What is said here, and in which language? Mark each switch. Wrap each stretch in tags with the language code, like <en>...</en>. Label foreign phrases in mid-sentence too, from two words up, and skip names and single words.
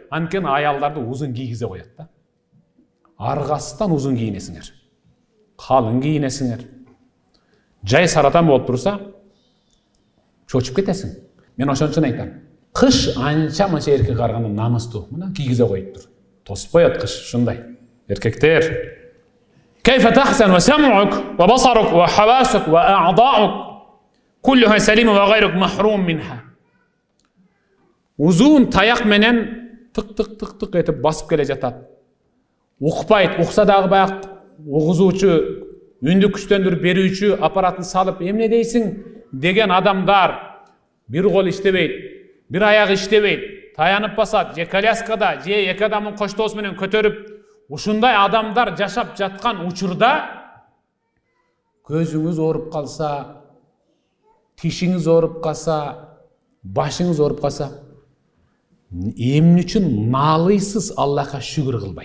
<ky>Анткени аялдарды узун кийгизе коет да. Аргасынан узун кийинесиңер. Калың кийинесиңер. Жай саратан болуп турса, чочуп кетесиң. Мен ошон үчүн айтам. Кыш анча-мынча эркекке караганда намыстуу. Мына кийгизе коюптур. Тоспоет кыш ушундай. Эркектер.</ky> <ar>كيف تحسن وسمعك وبصرك وحواسك وأعضاؤك كلها سليمة وغيرك محروم منها.</ar> <ky>Узун таяк менен тык этип басып келе жатат. Укпайт, укса дагы баяк угузуучу, үндү күчтөндүрүп берүүчү аппаратын салып эмне дейсиң деген адамдар бир кол иштебейт, бир аяк иштебейт, таянып басат, же коляскада, же эки адамдын коштоосу менен көтөрүп, ушундай адамдар жашап жаткан учурда көзүңүз ооруп калса, тишиңиз ооруп калса, башыңыз ооруп калса, эмне үчүн наалыйсыз Аллахка шүгүр кылбай?</ky>